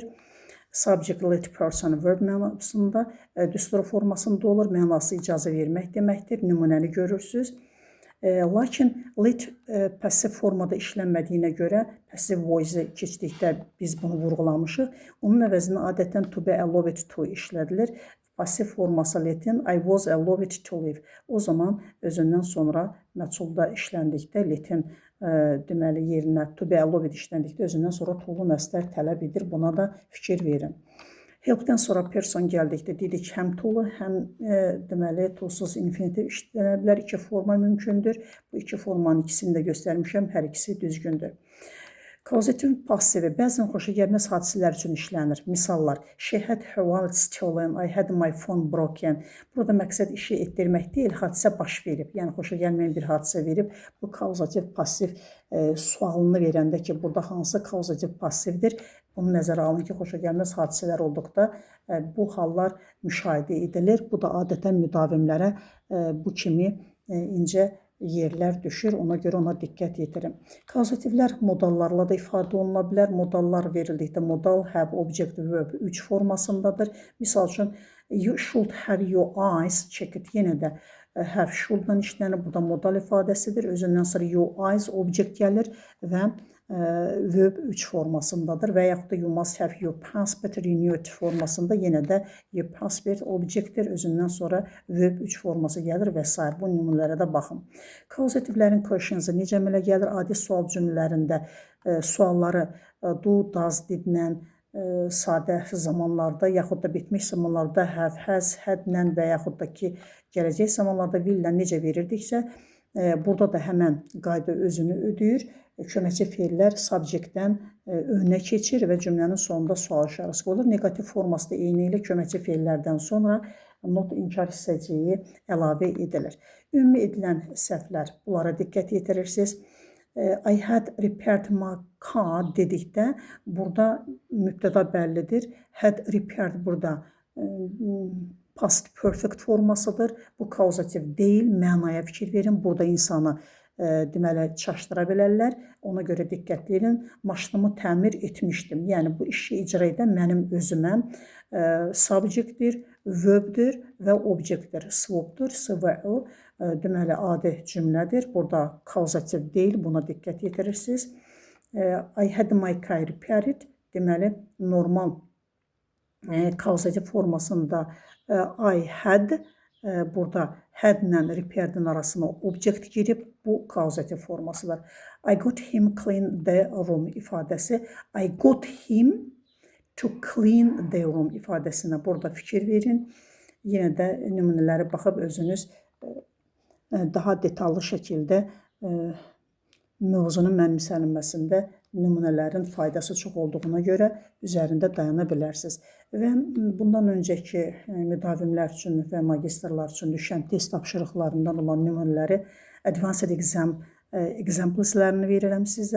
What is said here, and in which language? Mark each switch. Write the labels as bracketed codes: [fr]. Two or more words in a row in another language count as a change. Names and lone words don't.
[en] Subject, lit, person, verb [az] mənasında düstur formasında olur. Mənası icazə vermək deməkdir. Nümunəni görürsünüz. Lakin lit passiv formada işlənmədiyinə görə [en] passive voice [az] keçdikdə biz bunu vurğulamışıq. Onun əvəzinə adətən [en] to be allowed to [az] işlədilir. Pasiv forması litin [en] I was allowed to live. [az] O zaman özündən sonra məchulda işləndikdə litin deməli yerinə [en] to be allowed [az] işləndikdə özündən sonra to-lu məstər tələb edir. Buna da fikir verin. Help-dən sonra person gəldikdə dedik həm to-lu, həm deməli to-suz infinitiv işlənə bilər. İki forma mümkündür. Bu iki formanın ikisini də göstərmişəm. Hər ikisi düzgündür. Kauzativ passivi bəzən xoşagəlməz hadisələr üçün işlənir. Misallar, [en] she had her wallet stolen, I had my phone broken. [az] Burada məqsəd işi etdirmək deyil, hadisə baş verib. Yəni, xoşagəlməyən bir hadisə verib. Bu kauzativ passiv sualını verəndə ki, burada hansı kauzativ passivdir? Bunu nəzərə alın ki, xoşagəlməz hadisələr olduqda bu hallar müşahidə edilir. Bu da adətən müdavimlərə bu kimi incə yerlər düşür, ona görə ona diqqət yetirin. Kauzativlər modallarla da ifadə oluna bilər. Modallar verildikdə [en] modal, have, object, verb 3 [az] formasındadır. Misal üçün, [en] you should have your eyes checked. [az] Yenə də [en] have should- [az] dan işlənir. Bu da modal ifadəsidir. Özündən sonra [en] your eyes [az] object gəlir və verb 3 formasındadır və yaxud da [en] you must have your passport renewed [az] formasında yenə də [en] your passport [az] objektdir, özündən sonra verb 3 forması gəlir və s. Bu nümunələrə də baxın. Causativlərin questions necə əmələ gəlir? Adi sual cümlələrində sualları [en] do, does, [az] didlə, sadə zamanlarda yaxud da bitmiş zamanlarda [en] have, has, [az] hadlə və yaxud da ki, gələcək zamanlarda will ilə necə verirdiksə, burada da həmən qayda özünü ödəyir. Köməkçi feillər subjektdən önə keçir və cümlənin sonunda sual işarəsi qoyulur. Negativ forması da eyni ilə köməkçi feillərdən sonra not inkar hissəciyi əlavə edilir. Ümumi edilən səhvlər, bunlara diqqət yetirirsiniz. [en] I had repaired my car [az] dedikdə burada mübtəda bəllidir. [en] Had repaired burada past perfect formasıdır. [az] Bu kauzativ deyil, mənaya fikir verin. Burada insanı deməli çaşdıra bilərlər. Ona görə diqqətli edin. Maşınımı təmir etmişdim. Yəni bu işi icra edən mənim özüməm. Subjektdir, verbdir və objektdir. Swapdır, SVO. Deməli adi cümlədir. Burada kauzativ deyil. Buna diqqət yetirirsiniz. [en] I had my car repaired. [az] Deməli normal kauzativ formasında [en] I had [az] burada had ilə repaired'in arasına objekt girib, bu kauzativ formasıdır. [en] I got him clean the room ifadəsi. I got him to clean the room ifadəsinə burada fikir verin. [az] Yenə də nümunələri baxıb özünüz daha detallı şəkildə mövzunun mənimsənilməsində nümunələrin faydası çox olduğuna görə üzərində dayana bilərsiniz. Və bundan öncəki müdavimlər üçün və magistrlar üçün düşən test tapşırıqlarından olan nümunələri [en] Advanced Examples'lərini [az] verirəm sizə.